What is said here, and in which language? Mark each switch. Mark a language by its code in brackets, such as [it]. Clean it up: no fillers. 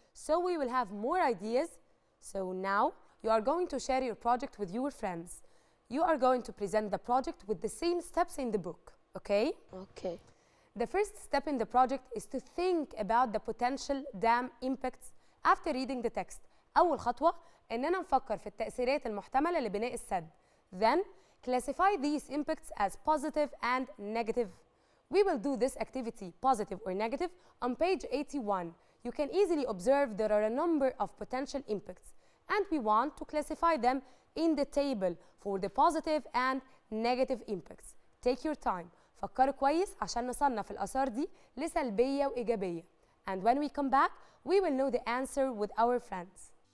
[en] So we will have more ideas. So now you are going to share your project with your friends. You are going to present the project with the same steps in the book, okay? Okay. The first step in the project is to think about the potential dam impacts after reading the text. [ar] أول خطوة إننا نفكر في التأثيرات المحتملة لبناء السد. [en] Then classify these impacts as positive and negative. We will do this activity, positive or negative, on page 81. You can easily observe there are a number of potential impacts, and we want to classify them in the table for the positive and negative impacts. Take your time. [ar] فكروا كويس عشان نصنف الآثار دي لسلبية وإيجابية. [en] And when we come back, we will know the answer with our friends.